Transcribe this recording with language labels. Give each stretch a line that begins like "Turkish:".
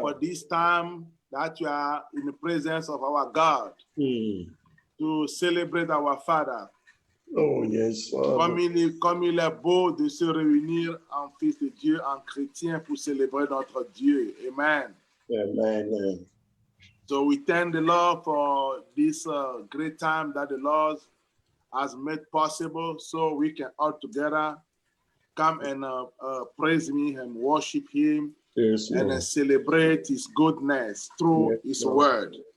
English: for this time that you are in the presence of our God to celebrate our Father. Oh, yes, Father.
French: Comme il est beau de se réunir en fils de Dieu, en chrétien, pour célébrer notre Dieu.
English: Amen. Amen. So we thank the Lord for this great time that the Lord has made possible so we can all together come and praise Him and worship Him and celebrate His goodness through His word.